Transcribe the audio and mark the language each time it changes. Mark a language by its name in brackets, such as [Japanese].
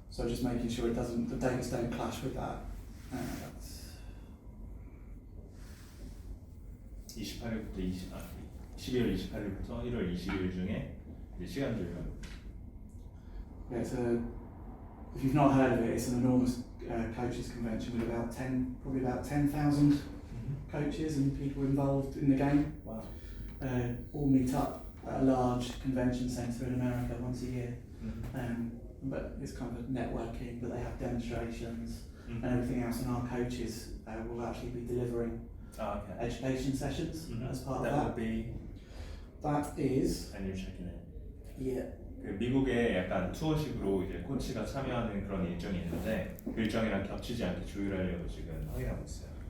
[English] So just making sure the dates don't clash with that. That's [Korean] 12월 28일부터 1월 20일 중에 이제 시간 조율하고 [English] Yeah, if you've not heard of it, it's an enormous coaches convention with probably about 10,000 coaches and people involved in the game. Wow. All meet up at a large convention centre in America once a year. But it's kind of networking, but they have demonstrations and everything else, and our coaches will actually be delivering education sessions as part of that. That would be. That is. And you're checking it. Yeah. [Korean] 그 미국에 약간 투어식으로 이제 코치가 참여하는 그런 일정이 있는데 그 일정이랑 겹치지 않게 조율하려고 지금 확인하고 있어요.